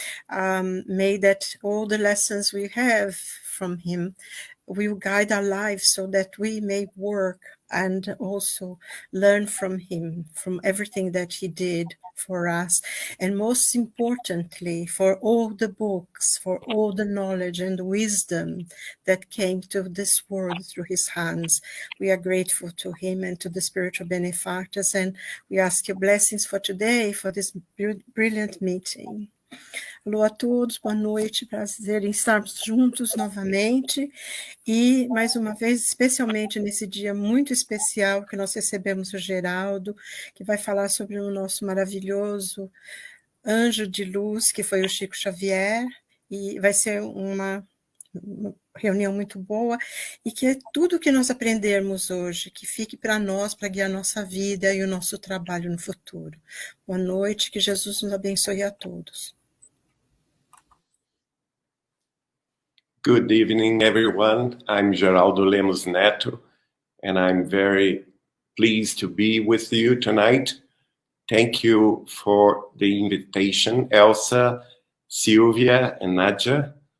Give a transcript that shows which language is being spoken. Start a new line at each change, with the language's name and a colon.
English: may that all the lessons we have from him will guide our lives so that we may work and also learn from him, from everything that he did for us, and most importantly, for all the books, for all the knowledge and wisdom that came to this world through his hands. We are grateful to him and to the spiritual benefactors, and we ask your blessings for today, for this brilliant meeting.
Portuguese: Alô a todos, boa noite, prazer em estarmos juntos novamente e, mais uma vez, especialmente nesse dia muito especial que nós recebemos o Geraldo, que vai falar sobre o nosso maravilhoso anjo de luz, que foi o Chico Xavier, e vai ser uma reunião muito boa e que tudo que nós aprendermos hoje, que fique para nós, para guiar nossa vida e o nosso trabalho no futuro. Boa noite, que Jesus nos abençoe a todos.
English: Good evening, everyone. I'm Geraldo Lemos Neto, and I'm very pleased to be with you tonight. Thank you for the invitation, Elsa, Silvia, and Nadia.